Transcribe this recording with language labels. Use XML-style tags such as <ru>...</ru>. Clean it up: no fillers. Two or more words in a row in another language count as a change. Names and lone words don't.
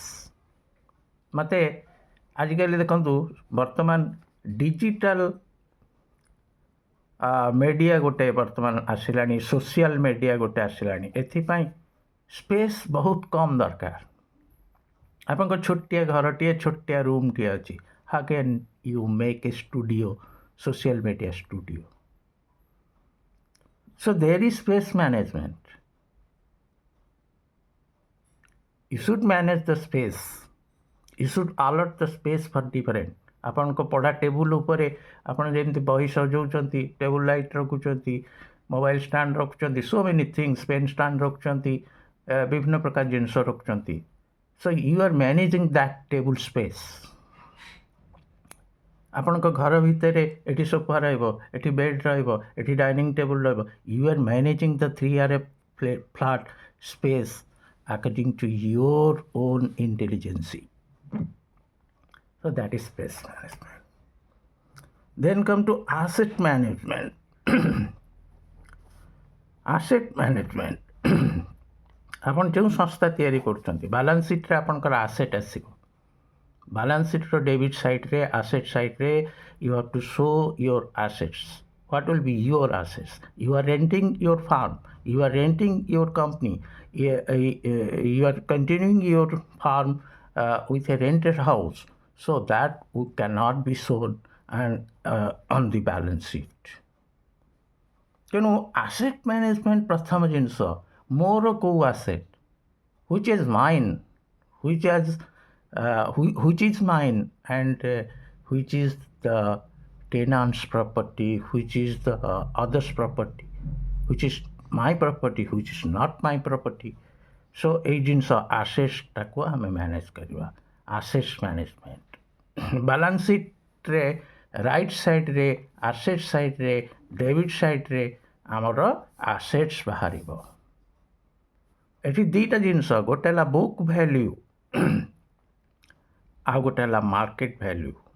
<or>ମୋତେ ଆଜିକାଲି ଦେଖନ୍ତୁ, ବର୍ତ୍ତମାନ</or> <en>digital media</en> <or>ଗୋଟେ ବର୍ତ୍ତମାନ ଆସିଲାଣି,</or> <en>social media</en> <or>ଗୋଟେ ଆସିଲାଣି। ଏଥିପାଇଁ ସ୍ପେସ୍ ବହୁତ କମ୍ ଦରକାର। ଆପଣଙ୍କ ଛୋଟିଆ ଘରଟିଏ, ଛୋଟିଆ ରୁମ୍ଟିଏ ଅଛି,</or> <en>how can you make a studio, social media studio. So there is space management. You should manage the space. You should allot the space for different.</en> <or>ଆପଣଙ୍କ ପଢ଼ା ଟେବୁଲ୍ ଉପରେ ଆପଣ ଯେମିତି ବହି ସଜାଉଛନ୍ତି,</or> <en>table light</en> <or>ରଖୁଛନ୍ତି,</or> <en>mobile stand</en> <or>ରଖୁଛନ୍ତି,</or> <en>so many things, pen stand</en> <or>ରଖୁଛନ୍ତି, ବିଭିନ୍ନ ପ୍ରକାର ଜିନିଷ ରଖୁଛନ୍ତି।</or> <en>so you are managing that table space.</en> <or>ଆପଣଙ୍କ ଘର ଭିତରେ ଏଠି ସୋଫା ରହିବ, ଏଠି ବେଡ଼୍ ରହିବ, ଏଠି</or> <en>dining table</en> <or>ରହିବ।</or> <en>you are managing the 3 flat space according to your own intelligence. So that is space management. Then come to asset management. asset management.</en> <or>ଆପଣ ଯେଉଁ ସଂସ୍ଥା ତିଆରି କରୁଛନ୍ତି, ବାଲାନ୍ସ ସିଟ୍ରେ ଆପଣଙ୍କର ଆସେଟ୍ ଆସିବ। ବାଲାନ୍ସ ସିଟ୍ର ଡେବିଟ୍ ସାଇଡ଼୍ରେ, ଆସେଟ୍ ସାଇଡ଼୍ରେ</or> <en>you have to show your assets. What will be your assets? You are renting your farm, you are renting your company, you are continuing your farm with a rented house, so that cannot be shown on the balance sheet.</en> <or>ତେଣୁ</or> <en>asset management</en> <or>ପ୍ରଥମ ଜିନିଷ, ମୋର କେଉଁ ଆସେଟ୍</or> <en>which is mine, which is mine, and which is the tenant's property, which is the other's property, which is my property, which is not my property.</en> <or>So এই ଜିନିଷ ଆସେଟ୍ସଟାକୁ ଆମେ ମ୍ୟାନେଜ୍ କରିବା,</or> <en>assets management.</en> <or>ବାଲାନ୍ସ ସିଟ୍ରେ ରାଇଟ୍ ସାଇଡ଼୍ରେ, ଆସେଟ୍ ସାଇଡ଼୍ରେ, ଡେବିଟ୍ ସାଇଡ଼୍ରେ ଆମର ଆସେଟ୍ସ ବାହାରିବ। ଏଠି ଦୁଇଟା ଜିନିଷ, ଗୋଟେ ହେଲା</or> <en>book value,</en> <or>ଆଉ ଗୋଟେ ହେଲା</or> <en>market value.</en>